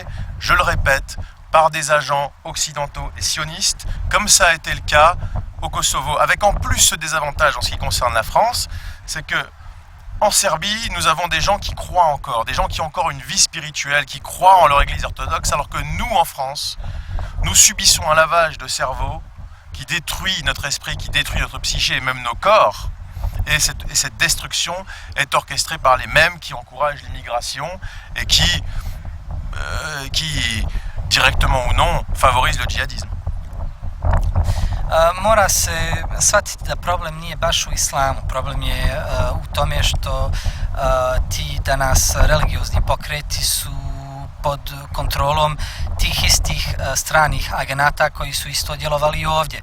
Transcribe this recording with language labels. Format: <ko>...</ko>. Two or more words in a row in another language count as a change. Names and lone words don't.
<fr>je le répète, par des agents occidentaux et sionistes, comme ça a été le cas au Kosovo, avec en plus ce désavantage en ce qui concerne la France, c'est que en Serbie, nous avons des gens qui croient encore, des gens qui ont encore une vie spirituelle, qui croient en leur église orthodoxe, alors que nous, en France, nous subissons un lavage de cerveau qui détruit notre esprit, qui détruit notre psyché et même nos corps. Et cette destruction est orchestrée par les mêmes qui encouragent l'immigration et qui directement ou non, favorisent le djihadisme.</fr> <sr>Mora se shvatiti da problem nije baš u islamu, problem je u tome što ti danas religiozni pokreti su pod kontrolom tih istih stranih agenata koji su isto djelovali i ovdje.</sr>